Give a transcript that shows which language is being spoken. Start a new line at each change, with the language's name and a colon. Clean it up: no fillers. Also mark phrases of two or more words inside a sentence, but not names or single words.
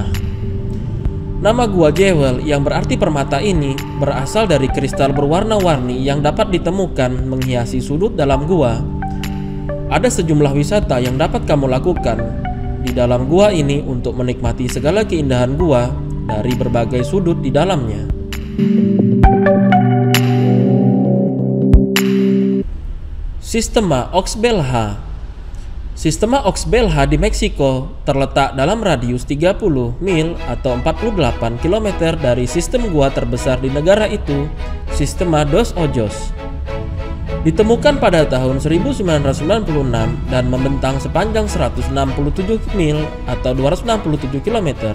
Indonesian: Nama gua Jewel yang berarti permata ini berasal dari kristal berwarna-warni yang dapat ditemukan menghiasi sudut dalam gua. Ada sejumlah wisata yang dapat kamu lakukan di dalam gua ini untuk menikmati segala keindahan gua dari berbagai sudut di dalamnya. Sistema Oxbelha. Sistema Oxbelha di Meksiko terletak dalam radius 30 mil atau 48 km dari sistem gua terbesar di negara itu, Sistema Dos Ojos. Ditemukan pada tahun 1996 dan membentang sepanjang 167 mil atau 267 km.